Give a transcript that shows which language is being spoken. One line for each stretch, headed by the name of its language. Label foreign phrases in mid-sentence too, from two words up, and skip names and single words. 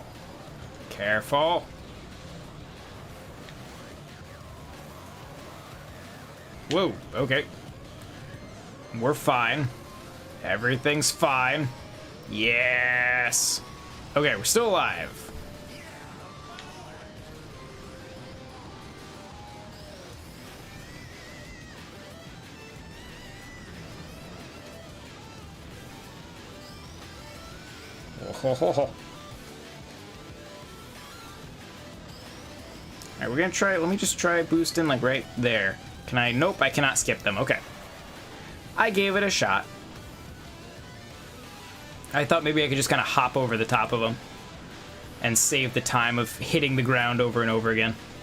English: Careful. Whoa, okay. We're fine. Everything's fine. Yes! Okay, we're still alive. Oh, ho, ho, ho. Alright, we're gonna try, let me just try boosting like right there. Can I? Nope, I cannot skip them. Okay. I gave it a shot. I thought maybe I could just kind of hop over the top of them and save the time of hitting the ground over and over again.